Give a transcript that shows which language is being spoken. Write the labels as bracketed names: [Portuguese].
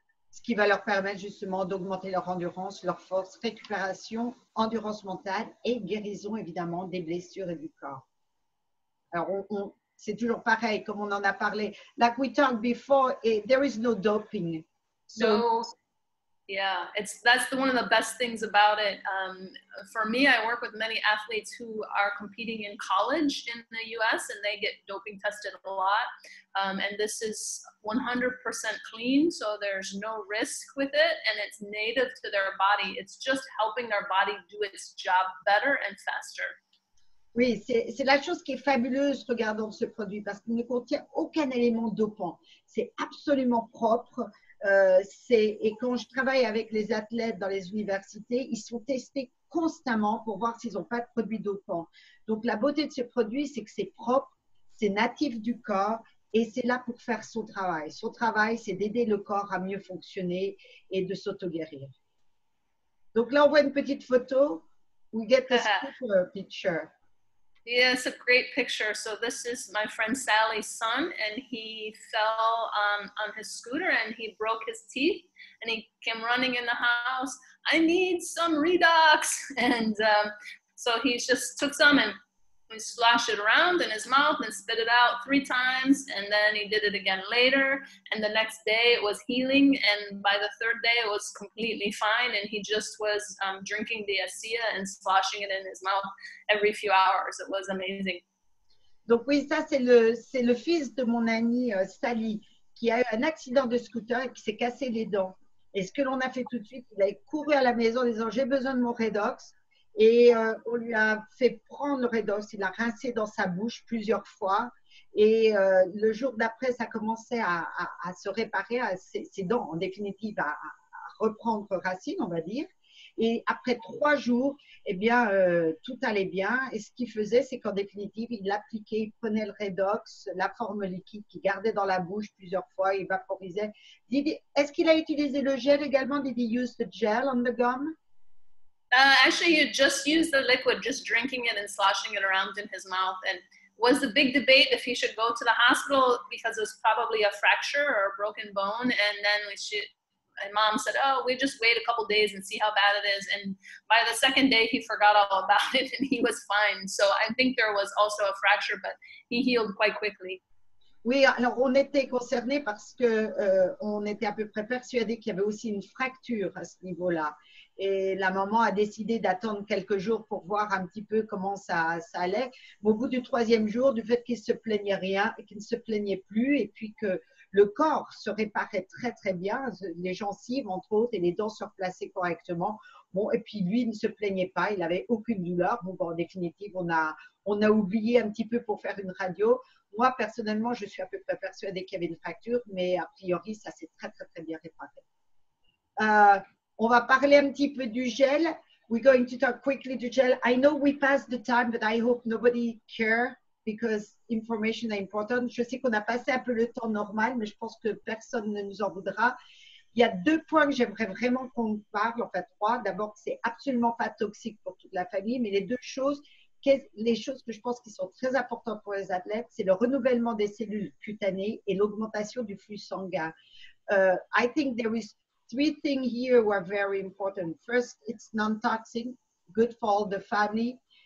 [French] Ce qui va leur permettre justement d'augmenter leur endurance, leur force, récupération, endurance mentale et guérison évidemment des blessures et du corps. Alors, c'est toujours pareil, comme on en a parlé. [English] Like we talked before, there is no doping. So, yeah, that's one of the best things about it. For me, I work with many athletes who are competing in college in the US, and they get doping tested a lot. And this is 100% clean, so there's no risk with it, and it's native to their body. It's just helping their body do its job better and faster. [French] Oui, c'est la chose qui est fabuleuse regardant ce produit parce qu'il ne contient aucun élément dopant. C'est absolument propre. Et quand je travaille avec les athlètes dans les universités, ils sont testés constamment pour voir s'ils n'ont pas de produits dopants. Donc, la beauté de ce produit, c'est que c'est propre, c'est natif du corps et c'est là pour faire son travail. Son travail, c'est d'aider le corps à mieux fonctionner et de s'auto-guérir. Donc là, on voit une petite photo. [English] We get a picture. Yeah, it's a great picture. So this is my friend Sally's son, and he fell on his scooter and he broke his teeth, and he came running in the house. I need some Redox, and so he just took some and he splashed it around in his mouth and spit it out 3 times, and then he did it again later, and the next day it was healing, and by the 3rd day it was completely fine, and he just was drinking the ASEA and splashing it in his mouth every few hours. It was amazing. [French] Donc oui, ça c'est le fils de mon amie Sally qui a eu un accident de scooter et qui s'est cassé les dents. Et ce que l'on a fait tout de suite, il a couru à la maison en disant j'ai besoin de mon Redox. Et on lui a fait prendre le Redox, il a rincé dans sa bouche plusieurs fois. Et le jour d'après, ça commençait à se réparer, ses dents, en définitive, à reprendre racine, on va dire. Et après 3 jours, eh bien, tout allait bien. Et ce qu'il faisait, c'est qu'en définitive, il l'appliquait, il prenait le Redox, la forme liquide qu'il gardait dans la bouche plusieurs fois, il vaporisait. Est-ce qu'il a utilisé le gel également? [English] Did he use the gel on the gum? Actually, he just used the liquid, just drinking it and sloshing it around in his mouth. And was the big debate if he should go to the hospital because it was probably a fracture or a broken bone. And then my mom said, oh, we just wait a couple days and see how bad it is. And by the 2nd day, he forgot all about it and he was fine. So I think there was also a fracture, but he healed quite quickly. [French] Oui, alors on était concernés parce que on était à peu près persuadés qu'il y avait aussi une fracture à ce niveau-là. Et la maman a décidé d'attendre quelques jours pour voir un petit peu comment ça allait. Mais au bout du 3e jour, du fait qu'il ne se plaignait rien, qu'il ne se plaignait plus, et puis que le corps se réparait très très bien, les gencives entre autres et les dents se replaçaient correctement. Bon, et puis lui il ne se plaignait pas, il n'avait aucune douleur. Bon, en définitive, on a oublié un petit peu pour faire une radio. Moi, personnellement, je suis à peu près persuadée qu'il y avait une fracture, mais a priori, ça s'est très, très, très bien réparé. On va parler un petit peu du gel. [English] We're going to talk quickly to gel. I know we passed the time, but I hope nobody cares because information is important. [French] Je sais qu'on a passé un peu le temps normal, mais je pense que personne ne nous en voudra. Il y a 2 points que j'aimerais vraiment qu'on parle, enfin 3. D'abord, c'est absolument pas toxique pour toute la famille, mais les 2 choses, les choses que je pense qui sont très importantes pour les athlètes, c'est le renouvellement des cellules cutanées et l'augmentation du flux sanguin. [English] I think there is 3 things here who are very important. First, it's non-toxic, good for all the family.